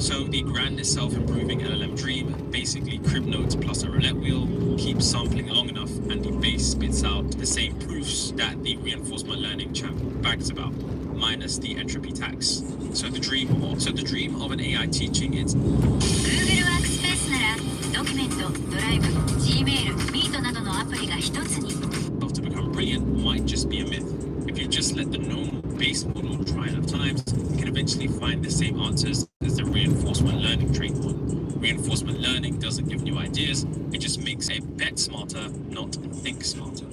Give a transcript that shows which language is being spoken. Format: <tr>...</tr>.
<en>So the grand self-improving LLM dream, basically crib notes plus a roulette wheel, keeps sampling long enough and the base spits out the same proofs that the reinforcement learning champ brags about, minus the entropy tax. So the dream of an AI teaching its</en> <ja>Google Workspace ならドキュメント、ドライブ、Gmail、Meet などのアプリが一つに。</ja> <en>to become brilliant might just be a myth. If you just let the normal base model try enough times, it can eventually find the same answers as the reinforcement learning trained one. Reinforcement learning doesn't give new ideas, it just makes a bet smarter, not think smarter.</en>